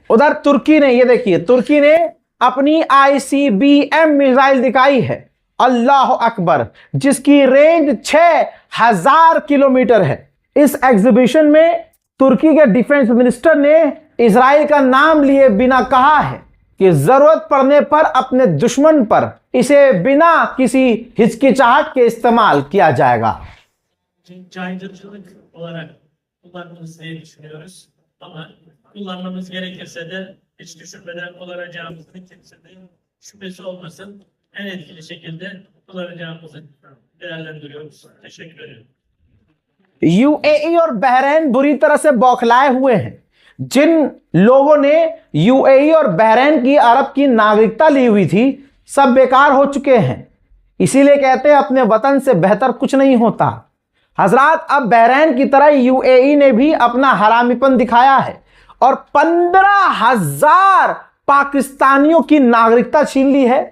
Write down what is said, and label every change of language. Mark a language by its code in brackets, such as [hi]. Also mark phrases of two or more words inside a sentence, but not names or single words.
[hi] उधर तुर्की ने, ये देखिए, तुर्की ने अपनी ICBM मिसाइल दिखाई है, [ar] الله أكبر, [hi] जिसकी रेंज 6000 किलोमीटर है। इस एग्जीबिशन में तुर्की के डिफेंस मिनिस्टर ने इजराइल का नाम लिए बिना कहा है कि जरूरत पड़ने पर अपने दुश्मन पर इसे बिना किसी हिचकिचाहट के इस्तेमाल किया जाएगा। [tr] Caydırıcılık olarak kullanmamız diye düşünüyoruz. Ama kullanmamız gerekirse de hiç düşünmeden kullanacağımızın kimsede şüphesi olmasın. En etkili şekilde kullanacağımızı değerlendiriyoruz. Teşekkür ederim. [hi] UAE और बहरीन बुरी तरह से बौखलाए हुए हैं। जिन लोगों ने UAE और बहरीन की, अरब की नागरिकता ली हुई थी, सब बेकार हो चुके हैं। इसीलिए कहते हैं अपने वतन से बेहतर कुछ नहीं होता। हजरात, अब बहरीन की तरह UAE ने भी अपना हरामीपन दिखाया है और 15,000 पाकिस्तानियों की नागरिकता छीन ली है।